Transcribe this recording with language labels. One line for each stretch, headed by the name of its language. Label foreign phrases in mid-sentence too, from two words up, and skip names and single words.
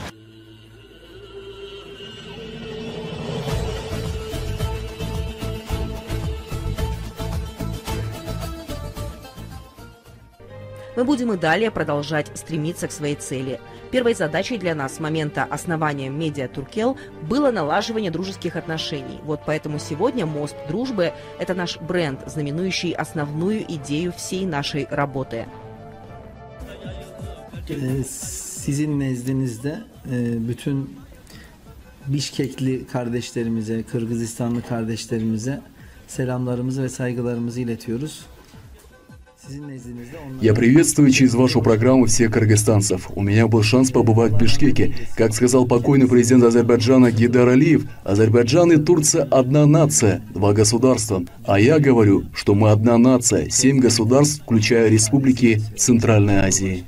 Russian: Мы будем и далее продолжать стремиться к своей цели. Первой задачей для нас с момента основания медиа Туркел было налаживание дружеских отношений. Вот поэтому сегодня «Мост дружбы» — это наш бренд, знаменующий основную идею всей нашей работы.
Turkish: Sizin nezdinizde bütün Bişkekli kardeşlerimize, Kırgızistanlı kardeşlerimize selamlarımızı ve saygılarımızı iletiyoruz.
Russian: Я приветствую через вашу программу всех кыргызстанцев. У меня был шанс побывать в Бишкеке. Как сказал покойный президент Азербайджана Гейдар Алиев, Азербайджан и Турция одна нация, 2 государства. А я говорю, что мы одна нация, 7 государств, включая республики Центральной Азии.